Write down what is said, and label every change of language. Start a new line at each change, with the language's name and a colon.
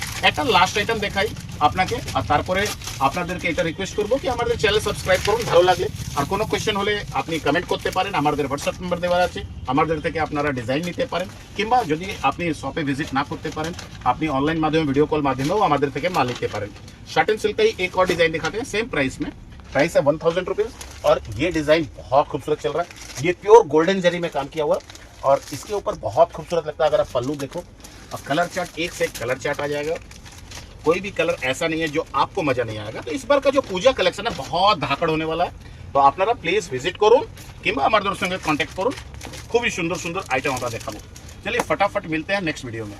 Bangla: একটা last item দেখাই আপনাকে, আর তারপরে আপনাদেরকে এটা রিকোয়েস্ট করবো কি আমাদের চ্যানেল সাবস্ক্রাইব করুন ভালো লাগলে। আর কোনো কোয়েশ্চেন হলে আপনি কমেন্ট করতে পারেন, আমাদের হোয়াটসঅ্যাপ নাম্বার দেওয়া আছে, আমাদের থেকে আপনারা ডিজাইন নিতে পারেন। কিংবা যদি আপনি শপে ভিজিট না করতে পারেন, আপনি
Hindi: ऑनलाइन माध्यम वीडियो कॉल
Bangla: माध्यमेও আমাদের থেকে মাল নিতে পারেন।
Hindi: শার্টেন सिल्क का ही एक और डिजाइन दिखाते हैं सेम प्राइस में। प्राइस है 1000 रुपीज और ये डिजाइन बहुत खूबसूरत चल रहा है। ये प्योर गोल्डन जरी में काम किया हुआ और इसके ऊपर बहुत खूबसूरत लगता है। अगर आप पल्लू देखो और कलर चार्ट, एक से एक कलर चार्ट आ जाएगा। कोई भी कलर ऐसा नहीं है जो आपको मजा नहीं आएगा। तो इस बार का जो पूजा कलेक्शन है बहुत धाकड़ होने वाला है।
Bangla: तो আপনারা প্লিজ ভিজিট করুন কিংবা আমাদের সঙ্গে কন্ট্যাক্ট করুন। খুবই সুন্দর সুন্দর আইটেম আমরা দেখাবো।
Hindi: चलिए फटाफट मिलते हैं नेक्स्ट वीडियो में।